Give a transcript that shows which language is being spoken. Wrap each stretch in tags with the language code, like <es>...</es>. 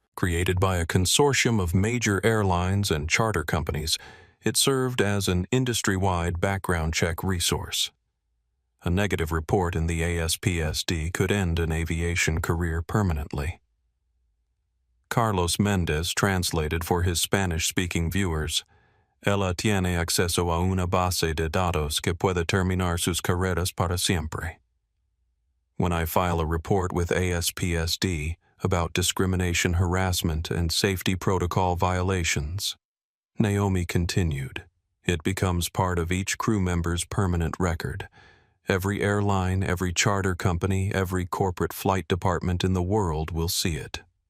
<en>Created by a consortium of major airlines and charter companies, it served as an industry-wide background check resource. A negative report in the ASPSD could end an aviation career permanently. Carlos Mendez translated for his Spanish-speaking viewers.</en> <es>Ella tiene acceso a una base de datos que puede terminar sus carreras para siempre.</es> <en>When I file a report with ASPSD about discrimination, harassment, and safety protocol violations, Naomi continued, it becomes part of each crew member's permanent record. Every airline, every charter company, every corporate flight department in the world will see it.</en>